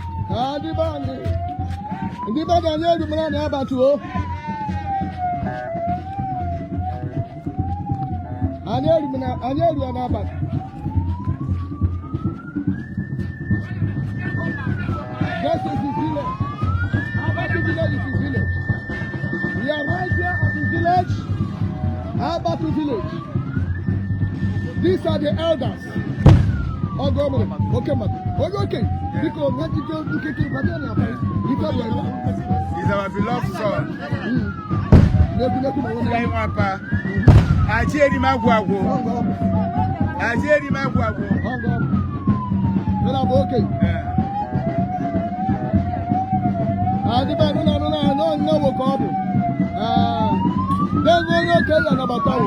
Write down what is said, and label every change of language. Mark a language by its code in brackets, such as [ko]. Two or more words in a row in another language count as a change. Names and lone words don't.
[ig] Ah, ndị be anyị. Ndị be anyị, anyị erumela na abatị o. Anyị erumela, anyị erua n'abatị. [en] This is the village. Abatu village is the village. We are right here at the village. Abatu village. These are the elders. [ig] Ogo mere, oke mmadụ. Onye okenye, biko, nwa jide nkeke, kwado ya n'afọ. Ife bụ ebe. [en] He's our beloved son. Mm. [ig] N'ekwu, n'ekwu ma nwanne ya. Anyị nwa pa. Aji eri m agwụ agwụ. Ogo ọbụ. Aji eri m agwụ agwụ. Ogo ọbụ. Ị na-abụ okenye. Eh. Ah, ndị be anyị, nọ, nọ, nọ, nọ, nọ, nọ, nwoke ọ bụ. Ah, n'ebe onye okenye ya nabata o.